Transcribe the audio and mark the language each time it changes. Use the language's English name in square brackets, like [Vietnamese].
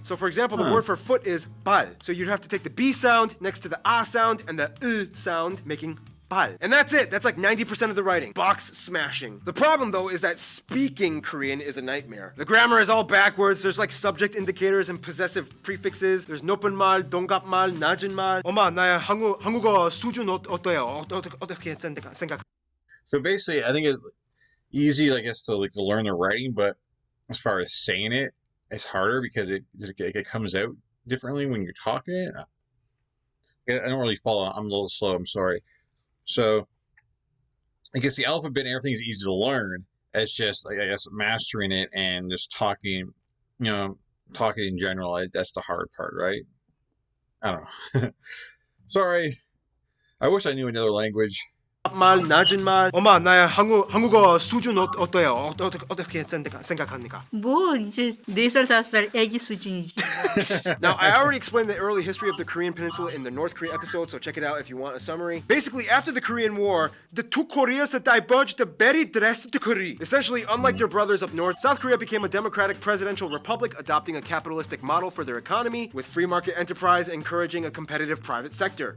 [English] So for example, the word for foot is bal. So you'd have to take the b sound next to the a sound and the sound, making bal. And that's it. That's like 90% of the writing. Box smashing. The problem though is that speaking Korean is a nightmare. The grammar is all backwards. There's like subject indicators and possessive prefixes. There's [Korean] 높은 말, 동갑 말, 낮은 말. 엄마, 나의 한국어 수준 어때요? 어떻게 생각? [English] So basically, I think it's easy, I guess, to learn the writing, but as far as saying it, it's harder because it comes out differently when you're talking. I don't really follow. I'm a little slow. I'm sorry. So I guess the alphabet and everything is easy to learn. It's just, I guess, mastering it and just talking, talking in general. That's the hard part, right? I don't know. Sorry. I wish I knew another language. [Korean] 말, 낮은 말. 엄마, 나의 한국어 수준 어때요? 어떻게 생각합니까? 뭐 이제 4살 5살 애기 수준이지. [English] Now, I already explained the early history of the Korean Peninsula in the North Korea episode, so check it out if you want a summary. Basically, after the Korean War, the two Koreas diverged very drastically. Essentially, unlike their brothers up north, South Korea became a democratic presidential republic, adopting a capitalistic model for their economy, with free market enterprise encouraging a competitive private sector.